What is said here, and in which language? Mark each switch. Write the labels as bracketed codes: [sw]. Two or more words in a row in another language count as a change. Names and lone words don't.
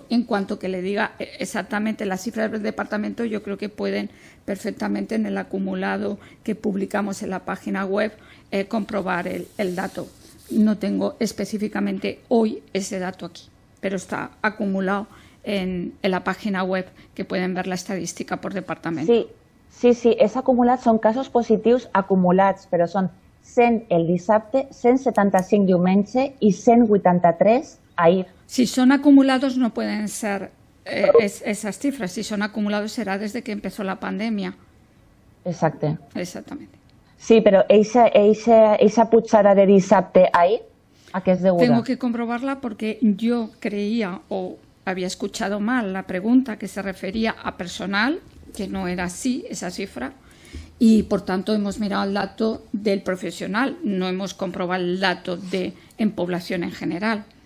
[es] En cuanto que le diga exactamente la cifra del departamento, yo creo que pueden perfectamente en el acumulado que publicamos en la página web comprobar el dato. No tengo específicamente hoy ese dato aquí, pero está acumulado en la página web, que pueden ver la estadística por departamento. [ca] Sí, és acumulat, són casos positius acumulats, però són 100 el dissabte, 175 diumenge i 183 ahir. [es] Si son acumulados no pueden ser esas cifras. Si son acumulados será desde que empezó la pandemia. [ca] Exacte. [es] Exactamente. [ca] Sí, però eixa pujada de dissabte ahir, [es] ¿a qué [ca] es deguda? [es] Tengo que comprobarla porque yo creía o había escuchado mal la pregunta, que se refería a personal, que no era así esa cifra, y por tanto hemos mirado el dato del profesional, no hemos comprobado el dato en población en general.